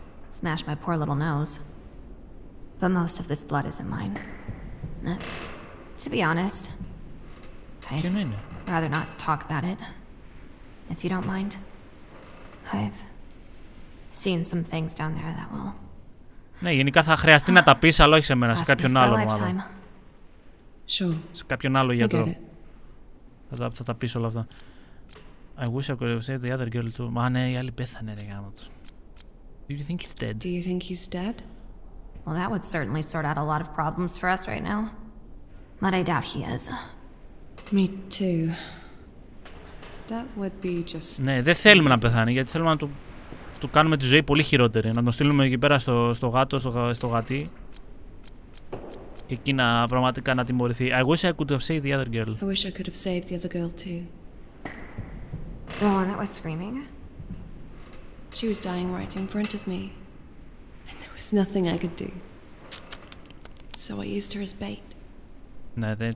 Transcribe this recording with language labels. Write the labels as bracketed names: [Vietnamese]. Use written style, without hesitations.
[English] Smashed my poor little nose. But most of this blood isn't mine. That's, to be honest, I'd rather not talk about it. If you don't mind. I've seen some things down there that will... [Greek] Ναι, γενικά θα χρειαστεί να τα πεις, αλλά όχι σε μένα, σε κάποιον άλλο μάλλον. [English] Sure. [Greek] Σε κάποιον άλλο γιατρό. Θα τα πεις όλα αυτά. [English] I wish I could have saved the other girl too. [Greek] Μα ναι, η άλλη πέθανε ρε γάμο του. [English] Do you think he's dead? Do you think he's dead? Well, that would certainly sort out a lot of problems for us right now. But I doubt he is. Me too. That would be just... [Greek] Ναι, δεν θέλουμε να πεθάνει γιατί θέλουμε να του κάνουμε τη ζωή πολύ χειρότερη. Να τον στείλουμε εκεί πέρα στο γάτο, στο γατί. Και εκεί να πραγματικά να τιμωρηθεί. [English] I wish I could have saved the other girl. I wish I could have saved the other girl too. The one that was screaming? She was dying right in front of me. And there was nothing I could do. So I used her as bait. [Greek] Ναι, δεν...